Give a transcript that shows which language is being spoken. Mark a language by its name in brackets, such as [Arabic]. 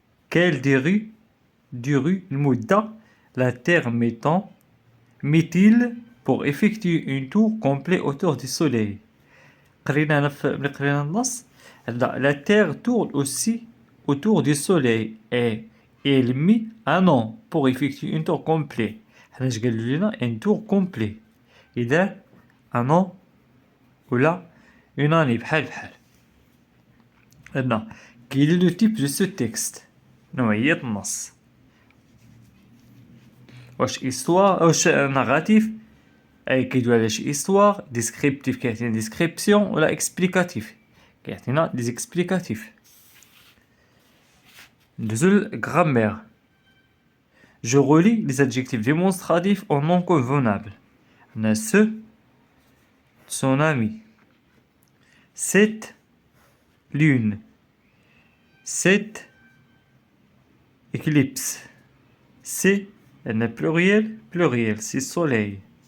[French] Quelle durée المدة la Terre met-il pour effectuer un tour complet autour du Soleil? [Arabic] قرينا النص. [French] La Terre tourne aussi autour du Soleil et elle met un an pour effectuer un tour complet. [Arabic] حنا اش قالوا لنا [French] un tour complet. إذا un an ولا une année بحال. عندنا quel est le type de ce texte? [Arabic] نوعية النص. واش histoire واش narratif أي كيدوي على شي histoire descriptif كيعطينا description ولا explicatif كيعطينا des explicatifs. ندوزو للغرامير. [French] Je relie les adjectifs démonstratifs en non convenable. On a ce, son ami, cette lune, cette éclipse, c'est un pluriel, c'est soleil.